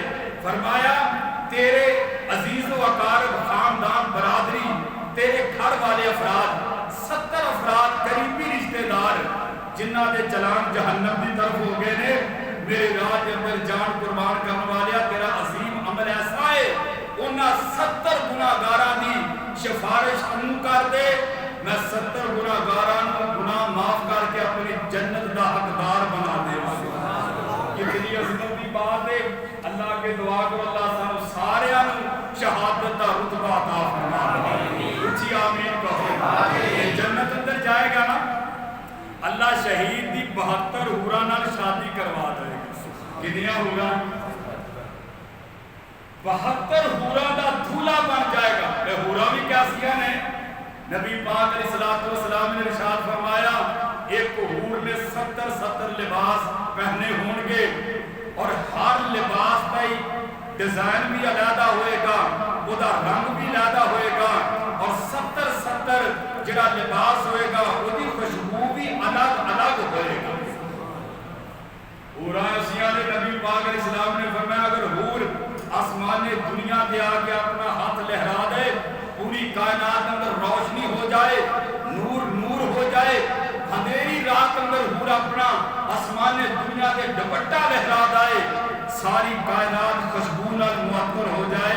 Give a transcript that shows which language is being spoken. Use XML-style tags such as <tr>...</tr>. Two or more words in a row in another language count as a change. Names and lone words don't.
<pa>فرمایا تیرے عزیز و اقارب خاندان برادری تیرے گھر والے افراد 70 افراد قریبی رشتہ دار جنہ دے چلان جہنم دی طرف ہو گئے نے میرے راہ کے اندر جان قربان کرنے والے تیرا عظیم عمل ایسا ہے انہاں 70 گناہگاراں دی سفارش انہوں کر دے میں 70 گناہگاراں گناہ معاف کر کے اپنی جنت دا حقدار بنا دے.</pa> <ur>کتنی عظمت کی بات ہے.</ur> <pa>اللہ کے دعا کو اللہ سانو سارے شہادت دا رتبہ عطا فرما دے. اچھی آمین کہو. جنت اندر جائے گا نا اللہ شہید دی 72 حوراں نال شادی کروا دے گا. کتنیاں حوراں 72 حوراں دا دھولا بن جائے گا.</pa> <ur>یہ حوراں بھی کیسیاں نے نبی پاک</ur> <ar>علیہ السلام</ar> <ur>نے ارشاد فرمایا ایک حور نے 70 لباس پہنے ہوں گے اور ہر لباس کا ڈیزائن بھی علیحدہ ہوئے گا</ur> <pa>وہ دا رنگ بھی علیحدہ ہوئے گا</pa> <ur>اور 70 جڑا لباس ہوئے گا</ur> <pa>وہ دی خوشبو بھی الگ الگ ہوئے گا. حوراں ایسیاں نے نبی پاک</pa> <ar>علیہ السلام</ar> <pa>نے فرمایا اگر حور آسمان دنیا پہ آ کے اپنا ہاتھ لہرا دے پوری کائنات اندر روشنی ہو جائے نور نور ہو جائے اندھیری رات اندر حور اپنا آسمان دنیا کے دوپٹہ لہرا دے ساری کائنات خوشبو نال معطر ہو جائے.</pa>